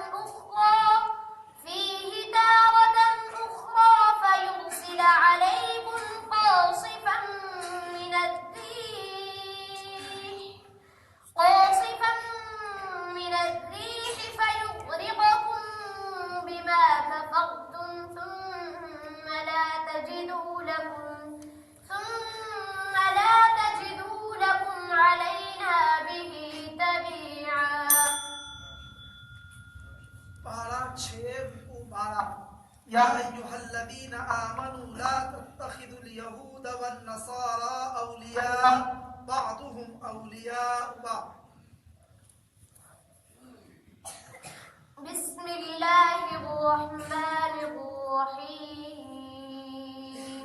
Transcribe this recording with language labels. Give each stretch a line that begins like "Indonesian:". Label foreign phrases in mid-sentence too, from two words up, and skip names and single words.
Arabic: أخرى فيرسل عليكم قاصفا من الريح فيغرقكم بما كفرتم ثم لا تجدوا لكم علينا به تبيعا.
Urdu: پارہ 6 رکوع 12
Arabic: يا أيها الذين آمنوا لا تتخذوا اليهود والنصارى أولياء بعضهم أولياء بعض. بسم الله الرحمن الرحيم.